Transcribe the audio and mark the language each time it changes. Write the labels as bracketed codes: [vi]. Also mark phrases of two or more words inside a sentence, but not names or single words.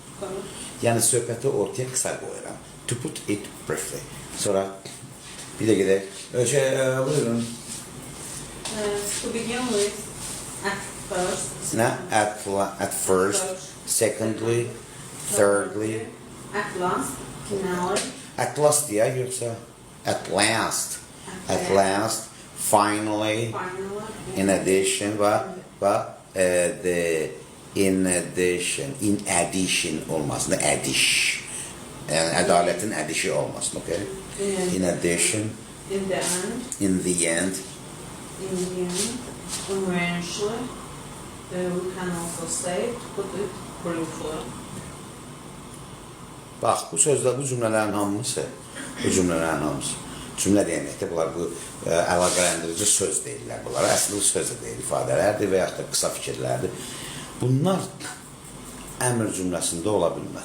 [az] Yəni söhbəti ortaya qısa qoyuram. [en] To put it briefly. [az] Sonra bir də gedək. Buyurun. [en] To begin with, at first. Nə? At first. Secondly. Thirdly. At last. Finally. At last [az] deyək, yoxsa [en] at last. At last. Finally. In addition. In addition olmasın. Addish. [az] Yəni ədalətin ədişi olmasın, okay? [en] In addition. In the end. In the end. Eventually. We can also say to put it briefly. [az] Bax, bu sözlər, bu cümlələrin hamısı, cümlə deyənəkdə bunlar bu əlaqələndirici söz deyirlər bunlara. Əslində söz deyil, ifadələrdir və yaxud da qısa fikirlərdir. Bunlar əmr cümləsində ola bilməz.